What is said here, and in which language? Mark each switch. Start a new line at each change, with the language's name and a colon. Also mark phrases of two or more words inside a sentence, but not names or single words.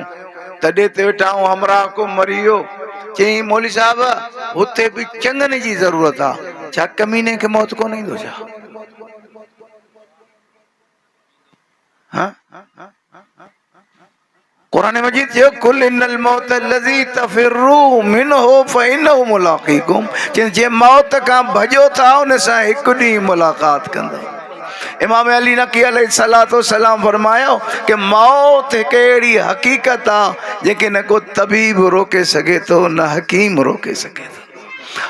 Sindhi: तॾहिं ते वेठा हमरा को मरी वियो, चई मौली साहब हुते बि चङनि जी ज़रूरत आहे, छा कमीने खे मौत कोन ईंदो छा? कुरान मजीद जो
Arabic: قل إن الموت الذي تفرون منه فإنه ملاقيكم.
Sindhi: जे मौत का भजो था उन सां हिकु ॾींहुं मुलाक़ात कंदो। इमाम अली नकी
Arabic: عليه الصلاة والسلام
Sindhi: फरमायो कि मौत हिकु अहिड़ी हक़ीक़त आहे जेके न को तबीब रोके सघे थो न हकीम रोके सघे थो।